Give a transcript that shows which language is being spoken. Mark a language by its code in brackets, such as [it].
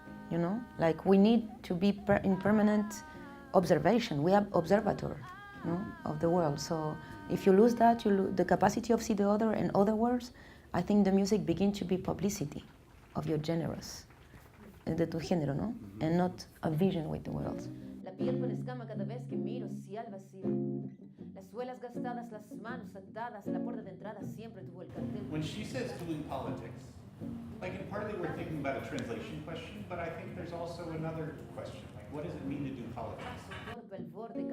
[en] You know, like we need to be in permanent observation. We have observatory, you know, of the world. So if you lose that, you lose the capacity of see the other and other words. I think the music begins to be publicity of your genres, [es] de tu género, ¿no? [en] And not a vision with the world. [es] La piel con escama cada vez que miro hacia el vacío. Las suelas gastadas, las manos atadas, la puerta de entrada siempre tuvo el cartel. [en] When she says doing politics, like, and partly we're thinking about a translation question, but I think there's also another question, like, what does it mean to do politics?